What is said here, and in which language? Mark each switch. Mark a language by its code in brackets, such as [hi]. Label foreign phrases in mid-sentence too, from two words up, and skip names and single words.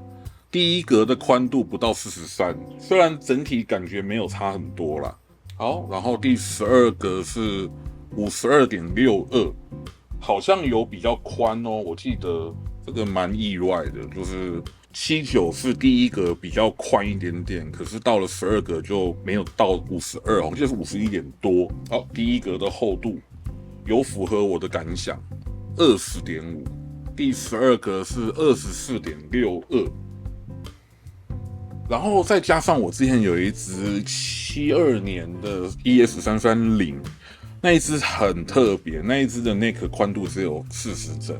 [zh] 第一格的寬度不到43，雖然整體感覺沒有差很多啦。好，然後第12格是 52.62， 好像有比較寬哦，我記得這個蠻意外的，就是79是第一格比較寬一點點，可是到了12格就沒有到52，好像就是51點多。好，第一格的厚度有符合我的感想，20.5， 第12格是24.62，然後再加上我之前有一支72年的 ES330，那一支很特別，那一支的內殼寬度只有40整。